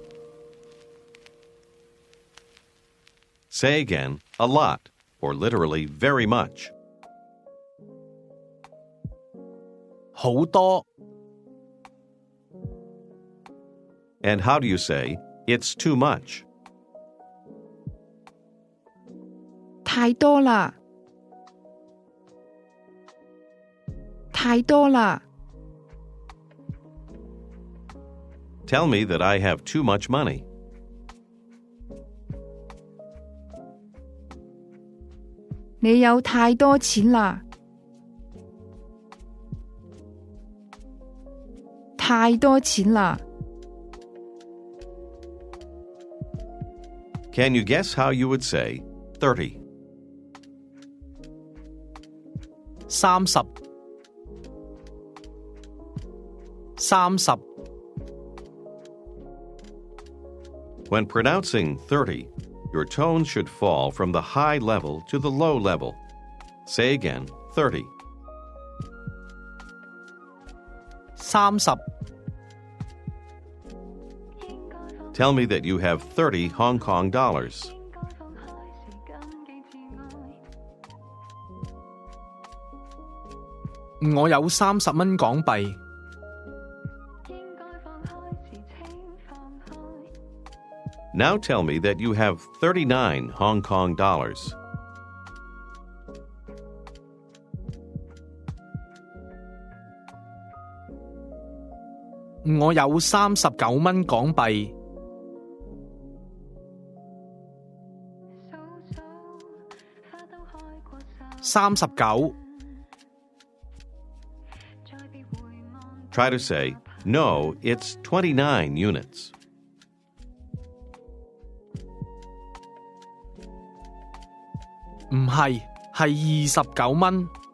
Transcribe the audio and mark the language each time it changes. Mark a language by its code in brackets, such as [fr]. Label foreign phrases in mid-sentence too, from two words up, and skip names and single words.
[en] Say again, a lot, or literally very much. [yue] 好多 [en] And how do you say, it's too much? [yue] 太多啦，太多啦。 [en] Tell me that I have too much money. [yue] 你有太多錢啦，太多錢啦。 [en] Can you guess how you would say 30? 30 When pronouncing 30, your tone should fall from the high level to the low level. Say again, 30. 30 Tell me that you have 30 Hong Kong dollars. [yue] 我有30蚊港幣。 [en] Now tell me that you have 39 Hong Kong dollars. [yue] 我有39蚊港幣。 39 [en] Try to say, no, it's 29 units. [yue] 唔係，係29蚊。